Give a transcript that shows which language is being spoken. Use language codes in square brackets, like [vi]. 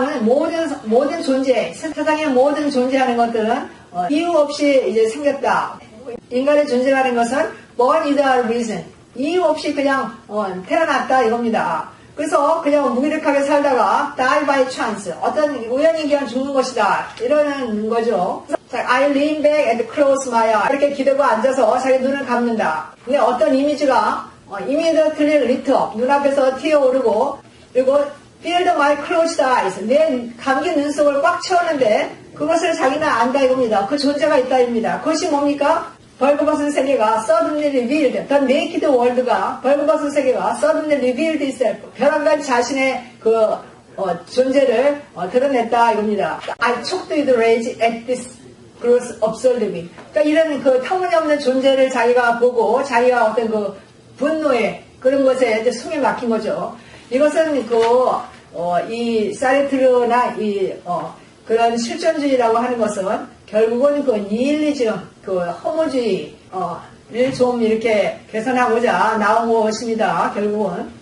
[ko] 모든 존재, 세상의 모든 존재하는 것들은 이유 없이 이제 생겼다. 인간의 존재라는 것은 [en] born without reason. [ko] 이유 없이 그냥 태어났다 이겁니다. 그래서 그냥 무기력하게 살다가 [en] die by chance. [ko] 어떤 우연히 그냥 죽는 것이다. 이러는 거죠. [en] I lean back and close my eye. [ko] 이렇게 기대고 앉아서 자기 눈을 감는다. 근데 어떤 이미지가 [en] immediately lit up. [ko] 눈앞에서 튀어오르고 그리고 [en] filled my closed eyes. [ko] 내 감긴 눈속을 꽉 채웠는데 그것을 자기는 안다 이겁니다. 그 존재가 있다 입니다. 그것이 뭡니까? 벌거벗은 세계가 [en] suddenly revealed. The naked world가 [ko] 벌거벗은 세계가 [en] suddenly revealed itself. [ko] 벼랑간 자신의 그 존재를 드러냈다 이겁니다. [en] I choked with rage at this gross absurdity. [ko] 그러니까 이런 그 터무니없는 존재를 자기가 보고 자기가 어떤 그 분노에 그런 것에 이제 숨이 막힌 거죠. 이것은 이 사르트르나 그런 실존주의라고 하는 것은 결국은 그 니힐리즘, 그 허무주의를 좀 이렇게 개선하고자 나온 것입니다. 결국은.